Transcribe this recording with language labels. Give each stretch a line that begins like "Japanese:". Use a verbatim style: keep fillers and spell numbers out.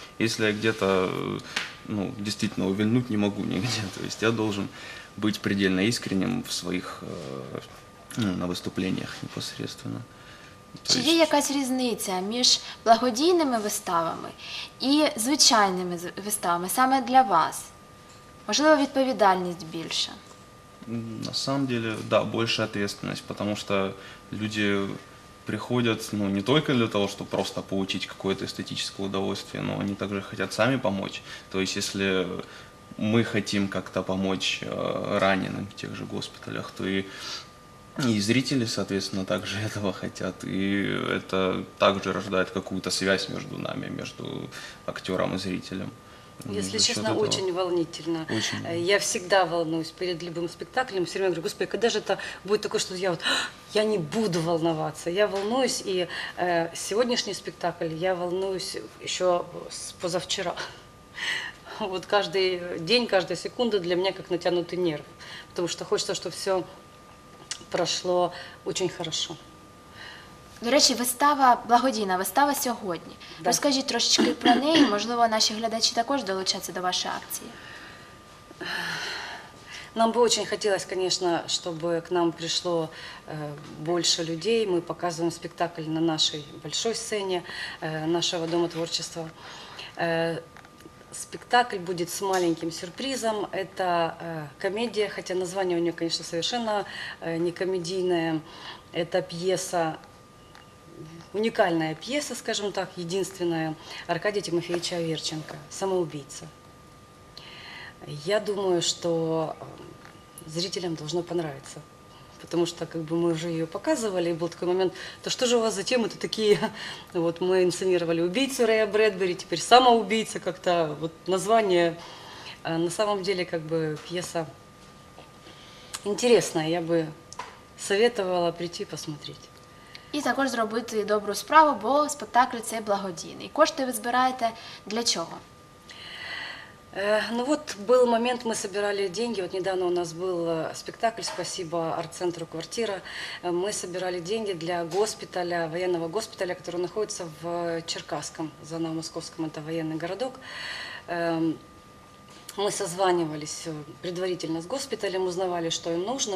Russian: Если я где-то, ну, действительно увильнуть не могу нигде, то есть я должен быть предельно искренним в своих, э, ну, на выступлениях непосредственно.
Ukrainian: Чи є якась різниця між благодійними виставами і звичайними виставами саме для вас? Можливо, відповідальність більша?
Russian: На самом деле, да, больше ответственность, потому что люди приходят, ну, не только для того, чтобы просто получить какое-то эстетическое удовольствие, но они также хотят сами помочь. То есть, если мы хотим как-то помочь раненым в тех же госпиталях, то и И зрители, соответственно, также этого хотят, и это также рождает какую-то связь между нами, между актером и зрителем. Если честно, очень волнительно. Очень. Я всегда волнуюсь перед любым спектаклем. Все время говорю, господи, когда же это будет такое, что я вот, я не буду волноваться. Я волнуюсь, и э, сегодняшний спектакль я волнуюсь еще с позавчера. Вот каждый день, каждая секунда для меня как натянутый нерв, потому что хочется, чтобы все
Ukrainian: пройшло дуже
Russian: хорошо.
Ukrainian: До речі, вистава, благодійна вистава сьогодні. Да. Розкажіть трошечки про неї, можливо, наші глядачі також долучаться до вашої акції.
Russian: Нам бы очень хотелось, конечно, чтобы к нам пришло э, больше людей. Мы показываем спектакль на нашей большой сцене э, нашего Дома творчества. Э, Спектакль будет с маленьким сюрпризом. Это э, комедия, хотя название у нее, конечно, совершенно э, не комедийное. Это пьеса, уникальная пьеса, скажем так, единственная Аркадия Тимофеевича Аверченко «Самоубийца». Я думаю, что зрителям должно понравиться, потому что как бы мы уже ее показывали, и был такой момент, то что же у вас за темы-то такие? Вот мы инсценировали убийцу Рэя Брэдбери, теперь самоубийца, как-то вот название. А на самом деле как бы пьеса интересная, я бы советовала прийти посмотреть.
Ukrainian: і також зробити добру справу, бо спектакль цей благодійний. Кошти ви збираєте для чого?
Russian: Э, Ну вот был момент, мы собирали деньги, вот недавно у нас был э, спектакль, спасибо арт-центру «Квартира», Э, мы собирали деньги для госпиталя, военного госпиталя, который находится в Черкасском, за Новомосковском, это военный городок. Эм, Мы созванивались предварительно с госпиталем, узнавали, что им нужно.